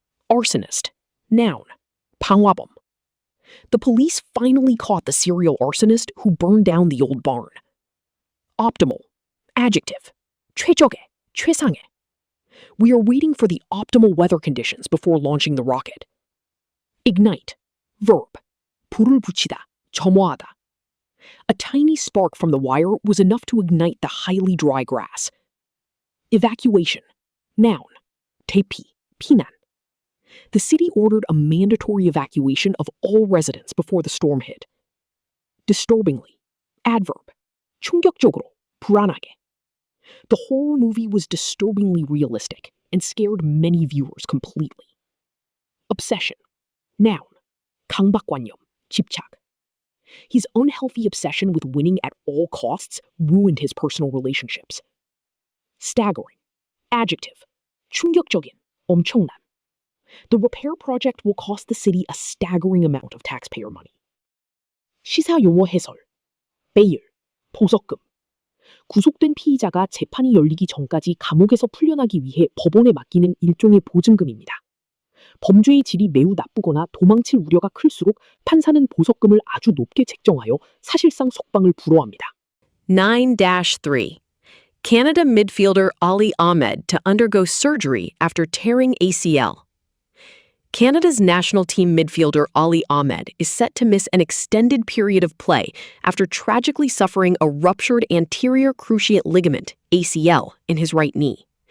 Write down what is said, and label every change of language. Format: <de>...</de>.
<en>Arsonist, noun,</en> <ko>방화범.</ko> <en>The police finally caught the serial arsonist who burned down the old barn. Optimal, adjective,</en> <ko>최적의, 최상의.</ko> <en>We are waiting for the optimal weather conditions before launching the rocket. Ignite, verb,</en> <ko>불을 붙이다, 점화하다.</ko> <en>A tiny spark from the wire was enough to ignite the highly dry grass. Evacuation, noun,</en> <ko>대피, 피난.</ko> <en>The city ordered a mandatory evacuation of all residents before the storm hit. Disturbingly, adverb,</en> <ko>충격적으로, 불안하게.</ko> <en>The whole movie was disturbingly realistic and scared many viewers completely. Obsession, noun,</en> <ko>강박관념, 집착.</ko> <en>His unhealthy obsession with winning at all costs ruined his personal relationships. Staggering, adjective,</en> <ko>충격적인, 엄청난.</ko> <en>The repair project will cost the city a staggering amount of taxpayer money.</en> <ko>시사 용어 해설.</ko> <en>베일,</en> <ko>보석금. 구속된 피의자가 재판이 열리기 전까지 감옥에서 풀려나기 위해 법원에 맡기는 일종의 보증금입니다. 범죄의 질이 매우 나쁘거나 도망칠 우려가 클수록 판사는 보석금을 아주 높게 책정하여 사실상 속방을 불허합니다. 9-3.</ko> <en>Canada midfielder Ali Ahmed to undergo surgery after tearing ACL. Canada's national team midfielder Ali Ahmed is set to miss an extended period of play after tragically suffering a ruptured anterior cruciate ligament, ACL, in his right knee.</en>